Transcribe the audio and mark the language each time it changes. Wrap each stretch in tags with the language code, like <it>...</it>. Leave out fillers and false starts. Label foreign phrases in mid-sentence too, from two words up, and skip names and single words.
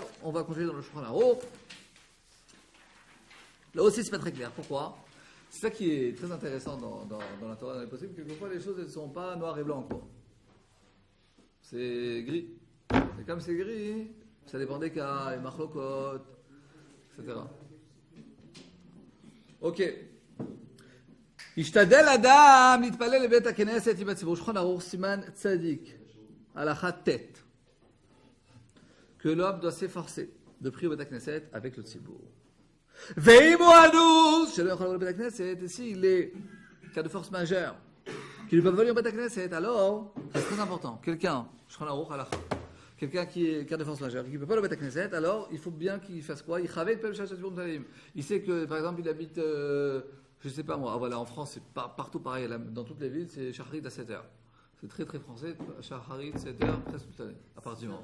<fr>On va continuer dans le Shulchan Aruch. Là aussi, c'est pas très clair. Pourquoi? C'est ça qui est très intéressant dans la Torah, dans les possibles. Quelquefois, les choses ne sont pas noir et blanc, quoi. C'est gris. Et comme c'est gris, ça dépend des cas, les machlokot, etc.</fr> <he>Ok. ישתדל אדם להתפלל לבית הכנסת עם הציבור. שולחן ערוך סימן צדיק, הלכה ט',</he> <fr>que l'homme doit s'efforcer de prier au Beth Knesset avec le ציבור.</fr> <he>ואם הוא אנוס שלא יכול לבוא לבית הכנסת,</he> <fr>et s'il est cas de force majeure, qui ne peut pas venir au Beth Knesset, alors c'est très important. Quelqu'un,</fr> <he>שולחן ערוך הלכה,</he> <fr>quelqu'un qui est cas de force majeure, qui ne peut pas aller au Beth Knesset, alors il faut bien qu'il fasse quoi? Il travaille le</fr> <he>שעה שהציבור מתפללים.</he> <fr>Il sait que par exemple il habite je sais pas moi, voilà, en France, c'est partout pareil, dans toutes les villes, c'est Shacharit à 7h. C'est très très français, Shacharit 7h, presque toute l'année, à part dimanche.</fr>